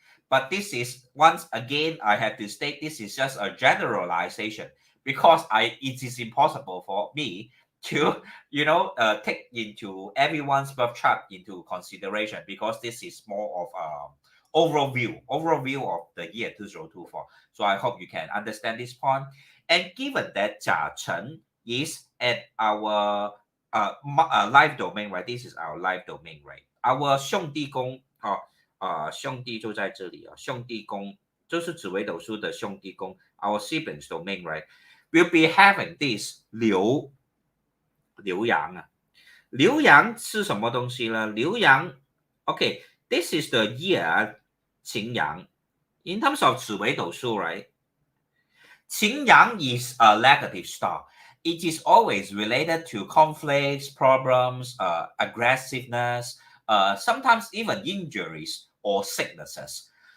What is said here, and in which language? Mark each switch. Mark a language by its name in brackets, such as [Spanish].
[English] But this is, once again, I have to state this is just a generalization because it is impossible for me to, take into everyone's birth chart into consideration because this is more of overview of the year 2024. So I hope you can understand this point. And given that Jia Chen is at our life domain, right? This is our life domain, right? [Chinese] Our 兄弟宫兄弟就在这里兄弟宫就是紫微斗数的兄弟宫 our siblings domain, right? We'll be having this 流阳流阳是什么东西呢？ [English] 流阳 okay, this is the year 擎羊 in terms of 紫微斗数, right? 擎羊 is a negative star. It is always related to conflicts, problems, aggressiveness, sometimes even injuries or sicknesses.